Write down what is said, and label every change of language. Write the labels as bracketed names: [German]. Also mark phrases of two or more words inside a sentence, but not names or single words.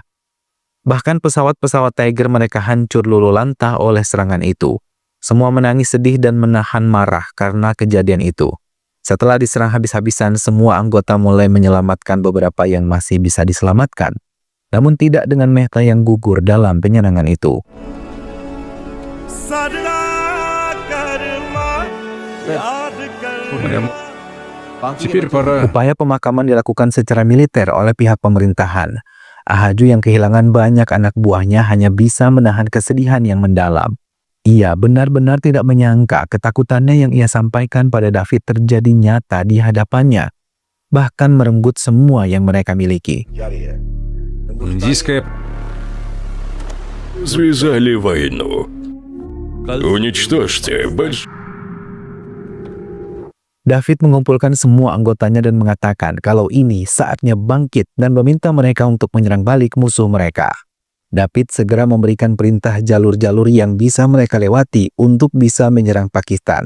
[Indonesian] Bahkan pesawat-pesawat Tiger mereka hancur luluh lantah oleh serangan itu. Semua menangis sedih dan menahan marah karena kejadian itu. Setelah diserang habis-habisan, semua anggota mulai menyelamatkan beberapa yang masih bisa diselamatkan. Namun tidak dengan Mehta yang gugur dalam penyerangan itu. [Russian] теперь пора... [Indonesian] Upaya pemakaman dilakukan secara militer oleh pihak pemerintahan. Ahaju yang kehilangan banyak anak buahnya hanya bisa menahan kesedihan yang mendalam. Ia benar-benar tidak menyangka ketakutannya yang ia sampaikan pada David terjadi nyata di hadapannya, bahkan merenggut semua yang mereka miliki. [Russian] Индийская... Связали войну. Уничтожьте [Indonesian] David mengumpulkan semua anggotanya dan mengatakan kalau ini saatnya bangkit dan meminta mereka untuk menyerang balik musuh mereka. David segera memberikan perintah jalur-jalur yang bisa mereka lewati untuk bisa menyerang Pakistan.